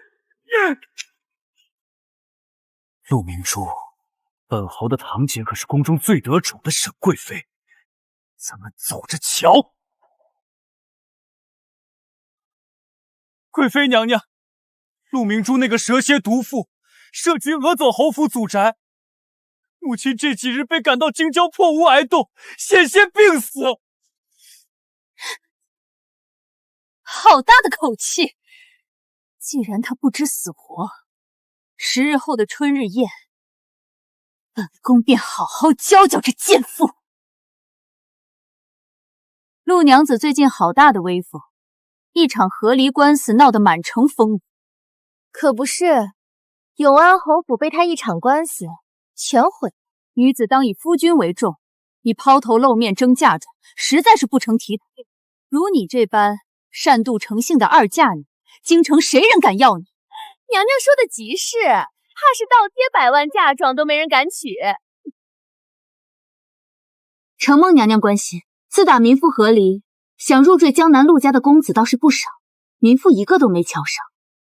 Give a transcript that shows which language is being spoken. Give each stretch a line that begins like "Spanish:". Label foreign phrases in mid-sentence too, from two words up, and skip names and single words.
Chinese: 陆明珠，本侯的堂姐可是宫中最得宠的沈貴妃，咱們走着瞧。貴妃娘娘，陆明珠那個蛇蠍毒婦設局訛走侯府祖宅，母親這幾日被趕到京郊破屋挨凍，險些病死。好大的口氣！既然他不知死活，10日後的春日宴，本宫便好好教教这賤婦。陆娘子最近好大的威风，一場和離官司鬧得滿城風雨。可不是，永安侯府被他一場官司全毀。女子當以夫君為重，你拋頭露面爭嫁妝，實在是不成體統。如你這般善妒成性的二嫁女，京城誰人敢要你？娘娘說的極是，怕是倒貼100萬嫁妝都沒人敢娶。承蒙娘娘關心，自打民婦和離，想入赘江南陸家的公子倒是不少，民婦一個都沒瞧上。